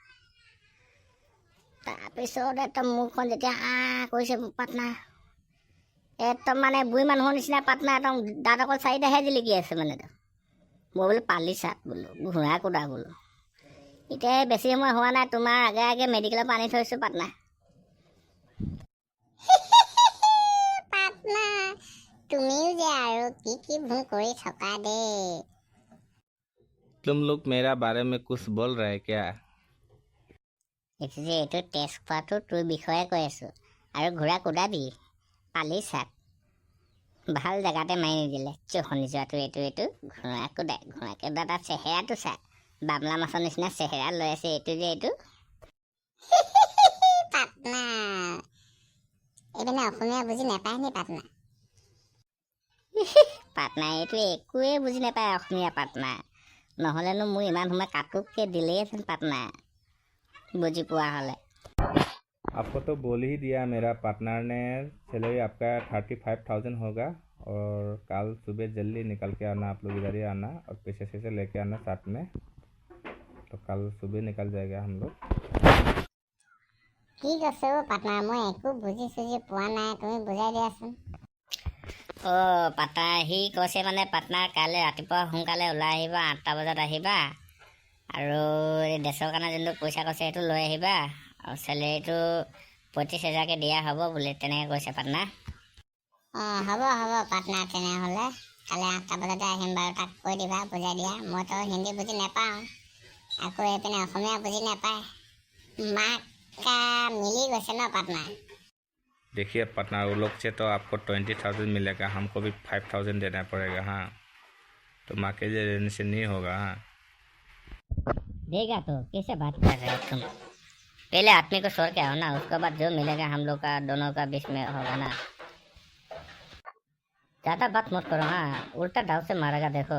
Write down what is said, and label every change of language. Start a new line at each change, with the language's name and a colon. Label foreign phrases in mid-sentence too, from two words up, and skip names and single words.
Assamese: তাৰপিছত একদম মুখখন যেতিয়া কৰিছে পাটনাৰ, একদম বুঢ়ী মানুহৰ নিচিনা পাটনাৰ, একদম দাঁত অকল 4টাহে জিলিকি আছে মই বোলো পালি চাট বোলো, ঘোঁৰা কুদা বোলো। এতিয়া বেছি সময় হোৱা নাই, তোমাৰ আগে আগে মেডিকেলৰ পৰা আনি থৈছোঁ পাটনাৰ। পাটনাৰ, তুমিও যে আৰু কি ভুল কৰি থকা দেই।
Hindi: तुम लोग मेरा बारे में कुछ बोल रहे क्या?
Assamese: এইটো টেষ্ট কৰাটো তোৰ বিষয়ে কৈ আছোঁ, আৰু ঘোঁৰা কুদাবি পালি চাট, ভাল জেগাতে মাৰি নিদিলে জহনি যোৱাটো। এইটো ঘোঁৰা কুদা তাৰ চেহেৰাটো চা, বামলা মাছৰ নিচিনা চেহেৰা লৈ আছে এইটো যে এইটো পাটনা এইপিনে অসমীয়া বুজি নাপায় নি পাটনা পাটনা এইটো একোৱে বুজি নাপায় অসমীয়া পাটনা নহ'লেনো মোৰ ইমান সময় কাটুককৈ দিলেইচোন পাটনা বুজি পোৱা হ'লে
Hindi: आपको तो बोल ही दिया मेरा पार्टनर ने सैलरी आपका 35,000 होगा और कल सुबह जल्दी निकल के आना आप लोग इधर ही आना और पैसे से लेके आना साथ में तो कल सुबह निकल जाएगा हम लोग
Assamese: কি কৈছে অ' পাটনা মই একো বুজি চুজি পোৱা নাই তুমি বুজাই দিয়াচোন পাটনা সি কৈছে মানে পাটনাৰ কাইলৈ ৰাতিপুৱা সোনকালে ওলাই আহিবা 8টা বজাত আহিবা আৰু এই দেশৰ কাৰণে যোনটো পইচা কৈছে সেইটো লৈ আহিবা আৰু চেলেৰিটো 35,000কৈ দিয়া হ'ব বুলি তেনেকৈ কৈছে পাটনা হ'ব পাটনা তেনেহ'লে কালি 8টা বজাতে আহিম বাৰু তাক কৈ দিবা বুজাই দিয়া মইতো হিন্দী বুজি নাপাওঁ আকৌ এইপিনে অসমীয়া বুজি নাপায় মাকা মিলি গৈছে ন পাটনা
Hindi: देखिए पार्टनर वो लोग से तो आपको 20,000 मिलेगा हमको भी 5,000 देना पड़ेगा हाँ तो माँ के लिए देने से नहीं होगा हाँ देगा तो कैसे बात कर रहे हो तुम पहले आदमी को छोड़ के आओ ना उसके बाद जो मिलेगा हम लोग का दोनों का बीच में होगा ना ज़्यादा बात मत करो हाँ उल्टा डाव से मारेगा देखो